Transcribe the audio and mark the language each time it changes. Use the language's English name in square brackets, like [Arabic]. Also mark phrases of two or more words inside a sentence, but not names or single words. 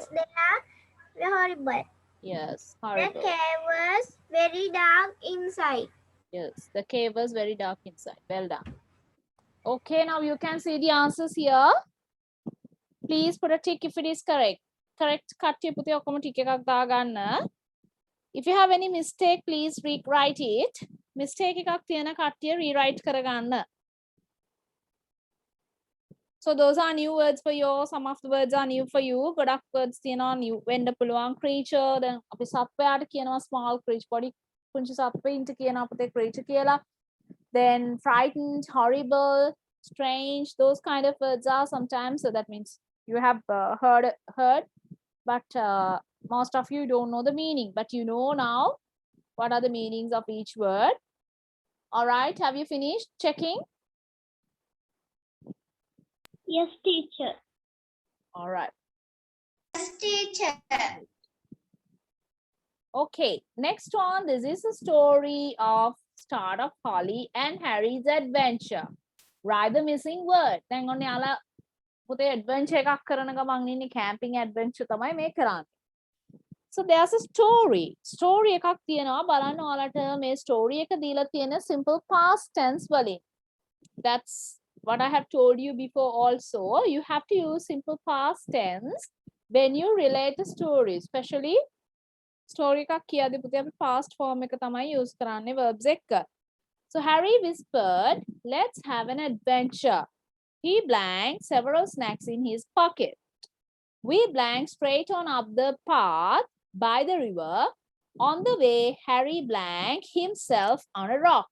[English] They are horrible. Yes, The horrible. cave was very dark inside. Yes, the cave was very dark inside. Well done. Okay, now you can see the answers here. Please put a tick if it is correct. [Sinhala] Correct කට්ටිය පුතේ ඔක්කොම ටික එකක් දාගන්න. [English] If you have any mistake, please rewrite it. [Sinhala] Mistake එකක් තියෙන කට්ටිය rewrite කරගන්න. [English] So those are new words for you. Some of the words are new for you. [Sinhala] ගොඩක් words තියෙනවා new වෙන්න පුළුවන්. Creature, then අපි සත්වයාට කියනවා [English] small creature, body [Sinhala] පුංචි සත්වයින්ට කියනවා අපිට creature කියලා. [English] Then frightened, horrible, strange, those kind of words are sometimes, so that means you have heard, but most of you don't know the meaning, but you know now what are the meanings of each word. All right, have you finished checking? Yes, teacher. All right. Yes, teacher. Okay, next one, this is the story of start of Holly and Harry's adventure. Write the missing word. [Sinhala] දැන් ඔන්න යාලා පුතේ adventure එකක් කරන ගමන් ඉන්නේ [English] camping adventure [Sinhala] තමයි මේ කරන්නේ. [English] So there's a story. [Sinhala] Story එකක් තියෙනවා බලන්න ඔයාලට මේ story එක දීලා තියෙන [English] simple past tense [Sinhala] වලින්. [English] That's what I have told you before also. You have to use simple past tense when you relate the story, especially [Sinhala] story එකක් කියද්දී පුතේ අපි past form එක තමයි use කරන්නේ verbs එක. [English] So Harry whispered, "Let's have an adventure." He blanked several snacks in his pocket. We blanked straight on up the path by the river. On the way, Harry blanked himself on a rock.